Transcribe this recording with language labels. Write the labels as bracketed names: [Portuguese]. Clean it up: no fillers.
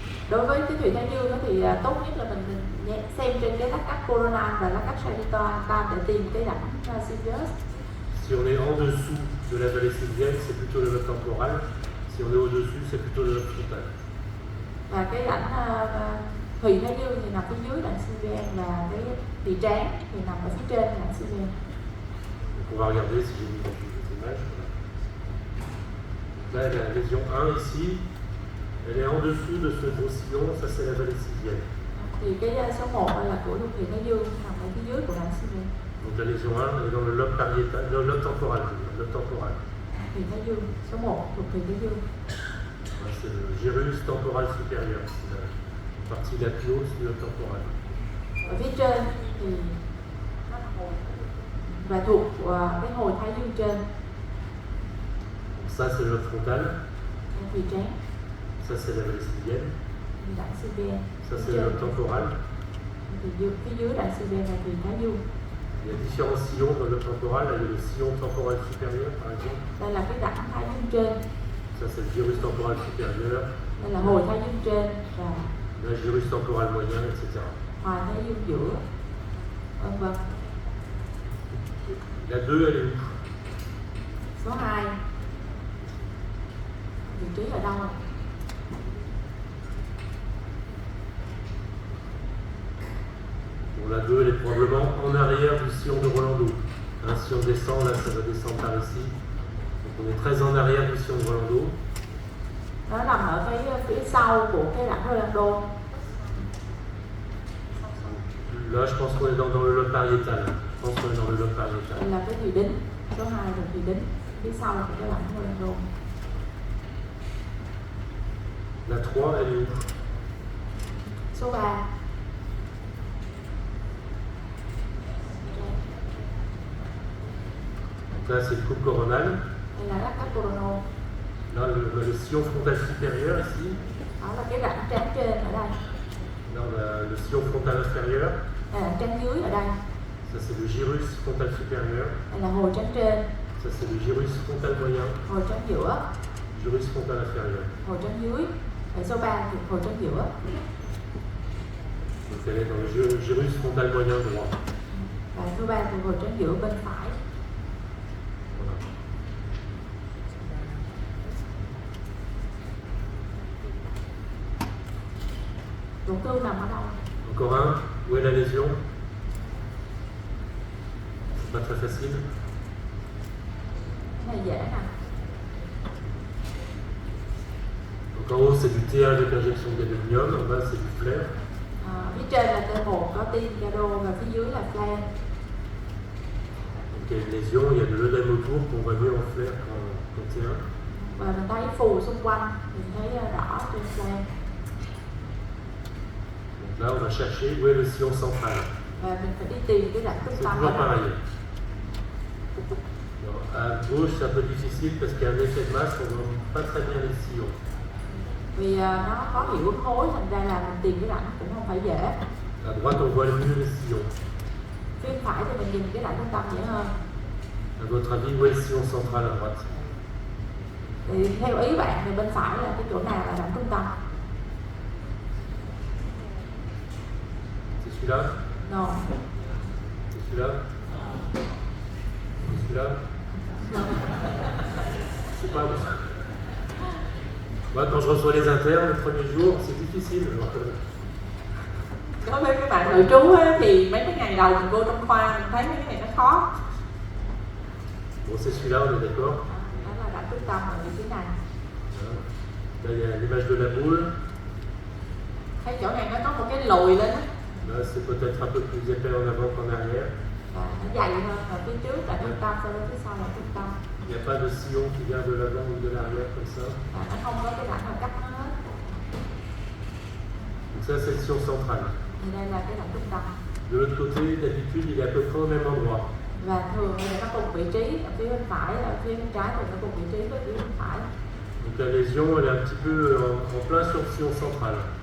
[Vietnamese] Đối với cái thùy thái dương đó thì tốt nhất là mình xem trên cái lát cắt coronal và lát cắt sagittal để tìm cái rãnh Sylvius. [French] Si on est en dessous de la vallée sylvienne, c'est plutôt le lobe temporal. Si on est au-dessus, c'est plutôt le lobe frontal. [Vietnamese] Và cái rãnh thùy thái dương thì nằm phía dưới rãnh Sylvian, và cái tỳ trán thì nằm ở phía trên rãnh Sylvian. [French] Donc on va regarder si j'ai mis dans les images. Là, la lésion 1 ici, elle est en dessous de ce gros sillon, ça c'est la vallée sylvienne. [Vietnamese] Thì cái số 1 là của thùy thái dương, nằm ở phía dưới của rãnh Sylvian. [French] Donc la lésion 1 elle est dans le lobe pariétal, le lobe temporal, le lobe temporal. [Vietnamese] Thùy thái dương, số 1 thuộc thùy thái dương. [French] C'est le gyrus temporal supérieur, c'est la partie la plus haute du lobe temporal. [Vietnamese] Ở phía trên thì và thuộc cái hồi thái dương trên. [French] Donc ça c'est le lobe frontal, [Vietnamese] Thùy trán, [French] ça c'est la vallée sylvienne, [Vietnamese] rãnh Sylvian. [French] ça c'est le lobe temporal. [Vietnamese] Thì phía dưới rãnh Sylvian là thùy thái dương. [French] Il y a différents sillons dans le lobe temporal, là il y a le sillon temporal supérieur par exemple. [Vietnamese] Đây là cái rãnh thái dương trên, [French] Ça c'est le gyrus temporal supérieur, [Vietnamese] đây là hồi thái dương trên và [French] là gyrus temporal moyen, etc. [Vietnamese] hoài thái dương giữa, vân vân. [French] La 2 elle est où? [Vietnamese] Số 2 vị trí ở đâu? [French] Bon, la 2 elle est probablement en arrière du sillon de Rolando. Hein, si on descend, là ça va descendre par ici. Donc on est très en arrière du sillon de Rolando. [Vietnamese] Nó nằm ở cái phía sau của cái rãnh Rolando. [French] Là je pense qu'on est dans le lobe pariétal. Je pense qu'on est dans le lobe pariétal. [Vietnamese] Đây là cái thùy đính, số 2 là thùy đính, phía sau của cái rãnh Rolando. [French] La 3 elle est où? [Vietnamese] Số 3 [French] Donc là c'est le coupe coronal. [Vietnamese] đây là rãnh coronal. [French] Là le sillon frontal supérieur ici. [Vietnamese] Đó là cái rãnh trán trên ở đây. [French] Là on a le sillon frontal inférieur. [Vietnamese] Đây là trán dưới ở đây. [French] Ça c'est le gyrus frontal supérieur. [Vietnamese] Đây là hồi trán trên, [French] Ça c'est le gyrus frontal moyen. [Vietnamese] hồi trán giữa, [French] Gyrus frontal inférieur. [Vietnamese] hồi trán dưới. Ở số 3 thì hồi trán giữa. [French] Donc elle est dans le gyrus frontal moyen droit. [Vietnamese] Và số 3 thì hồi trán giữa bên phải. [French] Voilà. [Vietnamese] Tổn thương nằm ở đâu? [French] Encore un. Où est la lésion? C'est pas très facile. [Vietnamese] Cái này dễ nè. [French] Donc en haut c'est du T1 avec injection de gadolinium, en bas c'est du flair. [Vietnamese] Phía trên là T1 có tim Gado và phía dưới là flan. [French] Donc il y a une lésion, il y a de l'œdème autour qu'on voit mieux en flair qu'en T1. [Vietnamese] Và mình thấy phù xung quanh, mình thấy đỏ trên flan. [French] Donc là on va chercher où est le sillon central. [Vietnamese] Và mình phải đi tìm cái rãnh trung [French] C'est [Vietnamese] tâm ở [French] toujours [Vietnamese] đâu. [French] pareil. Alors, à gauche c'est un peu difficile parce qu'il y a un effet de masse, on ne voit pas très bien les sillons. [Vietnamese] Vì nó có hiệu ứng khối, thành ra là mình tìm cái rãnh cũng không phải dễ. [French] À droite on voit mieux les sillons. [Vietnamese] Phía phải thì mình nhìn cái rãnh trung tâm dễ hơn. [French] À votre avis, où est le sillon central à droite? [Vietnamese] Thì theo ý bạn thì bên phải là cái chỗ nào là rãnh trung tâm? [French] C'est celui-là? [English] No. [French] C'est celui-là? C'est celui-là? C'est pas bon. Moi, quand je reçois les internes le premier jour, c'est difficile. [Vietnamese] Đối với các bạn nội trú á, thì mấy cái ngày đầu mình vô trong khoa mình thấy mấy cái này nó khó. [French] Bon, c'est celui-là, on est d'accord. [Vietnamese] Đó là rãnh trung tâm ở vị trí này. [French] Voilà. Là, il y a l'image de la boule. [Vietnamese] Cái chỗ này nó có một cái lồi lên á, [French] Là, c'est peut-être un peu plus épais en avant qu'en arrière. [Vietnamese] và nó dày hơn ở phía trước là trung tâm, sau đó phía sau là trung tâm. [French] Il n'y a pas de sillon qui vient de l'avant ou de l'arrière comme ça. [Vietnamese] Và nó không có cái rãnh nào cắt nó hết. [French] Donc ça, c'est le sillon central. [Vietnamese] Thì đây là cái rãnh trung tâm. [French] De l'autre côté, d'habitude, il est à peu près au même endroit. [Vietnamese] Và thường thì nó cùng vị trí, ở phía bên phải, ở phía bên trái thì nó cùng vị trí với phía bên phải. [French] Donc la lésion, elle est un petit peu en plein sur le sillon central.